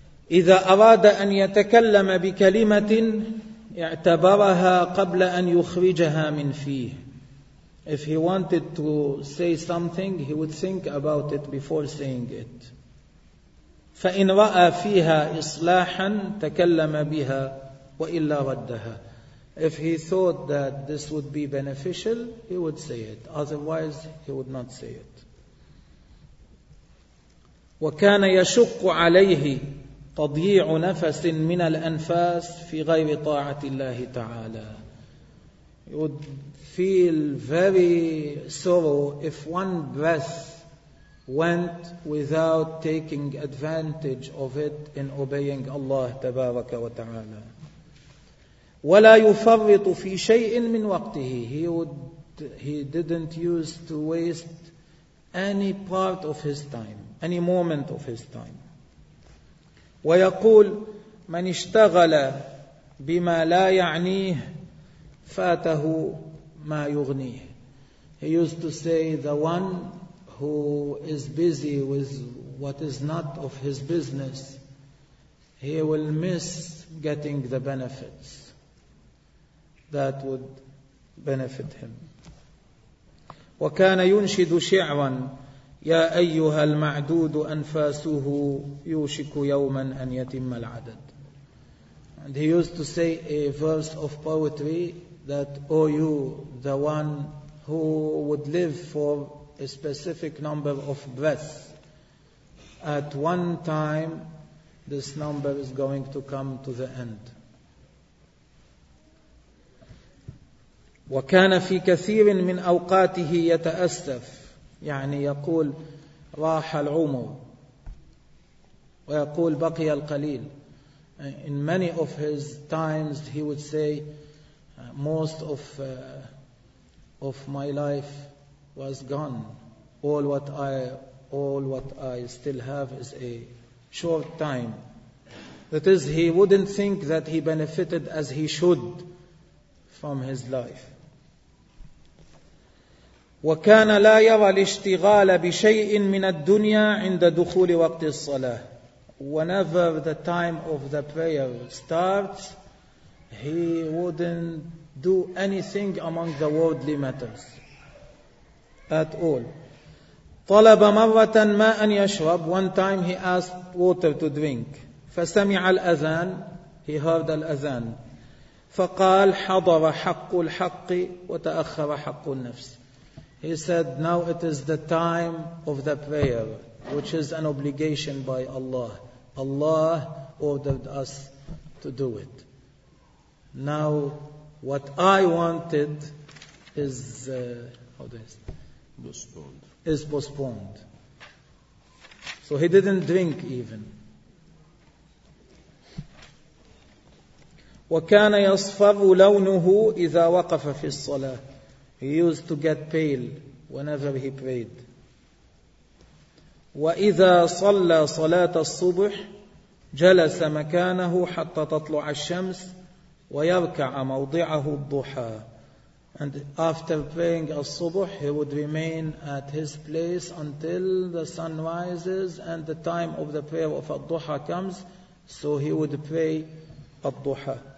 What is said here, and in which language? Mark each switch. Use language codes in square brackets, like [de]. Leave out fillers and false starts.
[ar] إذا أراد أن يتكلم بكلمة اعتبرها قبل أن يخرجها من فيه. [en] If he wanted to say something, he would think about it before saying it. [ar] فإن رأى فيها إصلاحا تكلم بها وإلا ردها. [en] If he thought that this would be beneficial, he would say it. Otherwise, he would not say it. [ar] وكان يشق عليه تضييع نفس من الأنفاس في غير طاعة الله تعالى. [en] You would feel very sorrow if one breath went without taking advantage of it in obeying Allah [ar] تبارك وتعالى. ولا يفرط في شيء من وقته. [en] He didn't use to waste any part of his time, any moment of his time. [ar] ويقول من اشتغل بما لا يعنيه فاته ما يغنيه. [en] He used to say the one who is busy with what is not of his business, he will miss getting the benefits that would benefit him. [ar] وكان ينشد شعرا يا أيها المعدود أنفاسه يوشك يوما أن يتم العدد. [en] And he used to say a verse of poetry that, O you, the one who would live for a specific number of breaths, at one time this number is going to come to the end. [ar] وكان في كثير من أوقاته يتأسف. يعني يقول راح العمر ويقول بقي القليل. [en] In many of his times he would say most of my life was gone. All what I still have is a short time. That is, he wouldn't think that he benefited as he should from his life. [ar] وكان لا يرى الاشتغال بشيء من الدنيا عند دخول وقت الصلاة. [en] Whenever the time of the prayer starts, he wouldn't do anything among the worldly matters at all. [ar] طلب مرة ماء أن يشرب. [en] One time he asked water to drink. [ar] فسمع الأذان. [en] He heard الأذان. [ar] فقال حضر حق الحق وتأخر حق النفس. [en] He said, now it is the time of the prayer, which is an obligation by Allah. Allah ordered us to do it. Now, what I wanted is postponed. So he didn't drink even. [ar] وكان يصفر لونه إذا وقف في الصلاة. [en] He used to get pale whenever he prayed. [ar] وإذا صلى صلاة الصبح جلس مكانه حتى تطلع الشمس ويركع موضعه الضحى. [en] And after praying الصبح, he would remain at his place until the sun rises and the time of the prayer of الضحى comes. So he would pray الضحى.